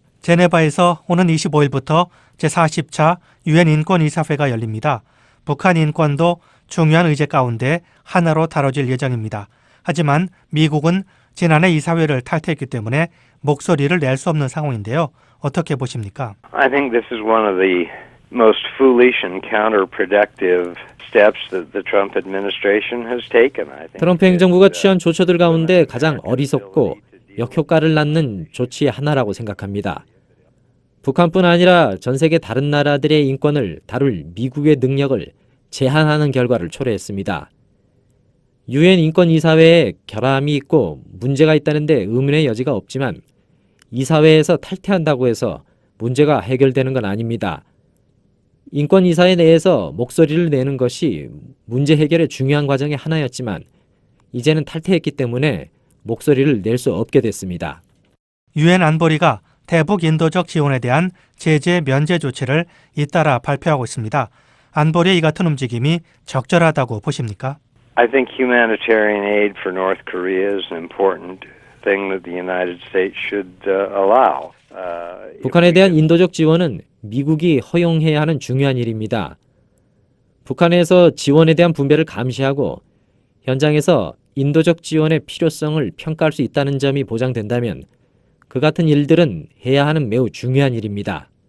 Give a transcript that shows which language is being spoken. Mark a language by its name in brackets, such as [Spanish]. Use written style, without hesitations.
[Korean] 제네바에서 오는 25일부터 제40차 유엔 인권이사회가 열립니다. 북한 인권도 중요한 의제 가운데 하나로 다뤄질 예정입니다. 하지만 미국은 지난해 이사회를 탈퇴했기 때문에 목소리를 낼 수 없는 상황인데요. 어떻게 보십니까? [English] I think this is one of the most foolish and counterproductive steps that the Trump administration has taken. I think [Korean] 트럼프 행정부가 취한 조처들 가운데 가장 어리석고 역효과를 낳는 조치 하나라고 생각합니다. 북한뿐 아니라 전 세계 다른 나라들의 인권을 다룰 미국의 능력을 제한하는 결과를 초래했습니다. 유엔 인권이사회에 결함이 있고 문제가 있다는데 의문의 여지가 없지만 이사회에서 탈퇴한다고 해서 문제가 해결되는 건 아닙니다. 인권이사회 내에서 목소리를 내는 것이 문제 해결의 중요한 과정의 하나였지만 이제는 탈퇴했기 때문에 목소리를 낼 수 없게 됐습니다. 유엔 안보리가 대북 인도적 지원에 대한 제재 면제 조치를 잇따라 발표하고 있습니다. 안보리의 이 같은 움직임이 적절하다고 보십니까? [English] I think humanitarian aid for North Korea is an important thing that the United States should allow. [Korean] 북한에 대한 인도적 지원은 미국이 허용해야 하는 중요한 일입니다. 북한에서 지원에 대한 분배를 감시하고 현장에서 인도적 지원의 필요성을 평가할 수 있다는 점이 보장된다면 그 같은 일들은 해야 하는 매우 중요한 일입니다.